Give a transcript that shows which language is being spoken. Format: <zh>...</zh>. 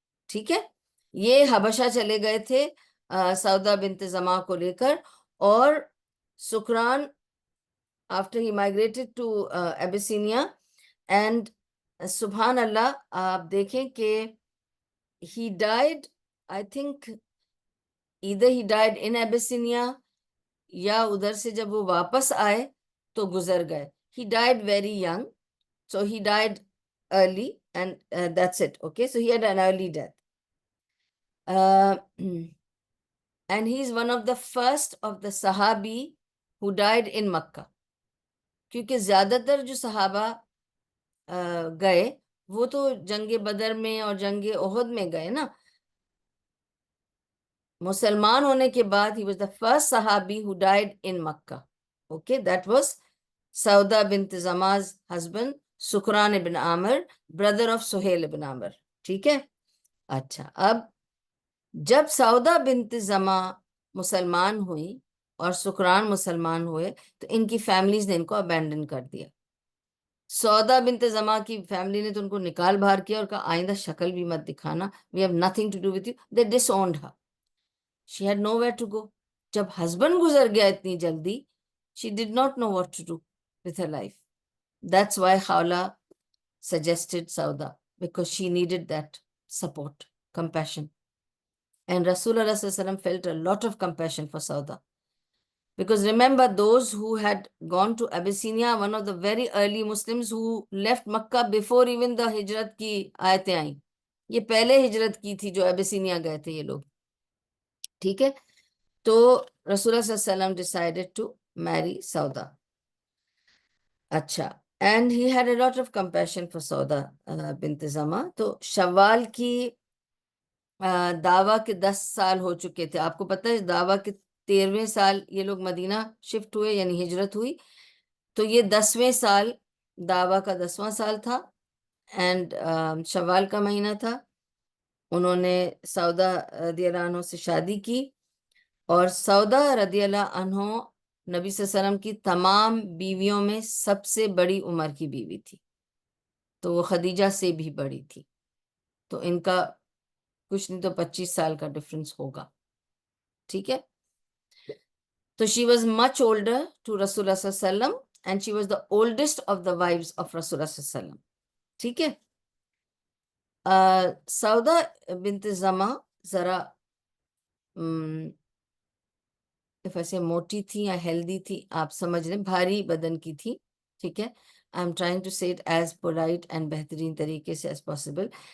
<ur>ٹھیک ہے, یہ حبشہ چلے گئے تھے سودا بنت زما کو لے کر, اور سکران</ur> <en>after he migrated to Abyssinia, and</en> <ur>سبحان اللہ آپ دیکھیں کہ</ur> <en>he died, I think either he died in Abyssinia</en> <ur>یا ادھر سے جب وہ واپس آئے تو گزر گئے.</ur> <en>He died very young, so he died early, and that's it. Okay, so he had an early death. And he is one of the first of the Sahabi who died in Makkah.</en> <ur>کیونکہ زیادہ تر جو صحابہ گئے وہ تو جنگ بدر میں اور جنگ احد میں گئے نا. مسلمان ہونے کے بعد</ur> <en>he was the first Sahabi who died in Makkah. Okay, that was Sauda bint Zama's husband, Sukran ibn Amr, brother of Suhail ibn Amr.</en> <ur>ٹھیک ہے. اچھا, اب جب سودا بنت زما مسلمان ہوئی اور سکران مسلمان ہوئے تو ان کی فیملیز نے ان کو ابینڈن کر دیا. سودا بنت زما کی فیملی نے تو ان کو نکال باہر کیا اور کہا آئندہ شکل بھی مت دکھانا,</ur> <en>we have nothing to do with you. They disowned her. She had nowhere to go.</en> <ur>جب ہسبینڈ گزر گیا اتنی جلدی,</ur> <en>she did not know what to do with her life. That's why Khawla suggested Sauda, because she needed that support, compassion. And Rasulullah sallallahu alaihi wasallam felt a lot of compassion for Sauda. Because remember, those who had gone to Abyssinia, one of the very early Muslims who left Makkah before even the</en> <ur>ہجرت کی آیتیں آئیں. یہ پہلے ہجرت کی تھی جو Abyssinia گئے تھے یہ لوگ. ٹھیک ہے, تو رسول اللہ صلی اللہ علیہ وسلم</ur> <en>decided to marry Sauda. اچھا, and he had a lot of compassion for Sauda bint Zama.</en> <ur>تو شوال کی دعویٰ کے 10 سال ہو چکے تھے. آپ کو پتہ ہے دعویٰ کے 13ویں سال یہ لوگ مدینہ شفٹ ہوئے, یعنی ہجرت ہوئی, تو یہ 10ویں سال دعویٰ کا 10واں سال تھا, اینڈ شوال کا مہینہ تھا. انہوں نے سودا رضی اللہ عنہ سے شادی کی, اور سودا رضی اللہ عنہ نبی صلی اللہ علیہ وسلم کی تمام بیویوں میں سب سے بڑی عمر کی بیوی تھی, تو وہ خدیجہ سے بھی بڑی تھی. تو ان کا کچھ نہیں تو 25 سال کا ڈفرنس ہوگا. ٹھیک ہے, تو</ur> <en>she was much older to Rasulullah صلی اللہ علیہ وسلم, and she was the oldest of the wives of Rasulullah صلی اللہ علیہ وسلم.</en> <ur>ٹھیک ہے. سودا بنت زما ذرا ایسے موٹی تھی یا ہیلدی تھی, آپ سمجھ لیں, بھاری بدن کی تھی.</ur> <en>ٹھیک ہے, I am trying to say it as polite and</en> <ur>بہترین طریقے سے</ur> <en>As possible.</en>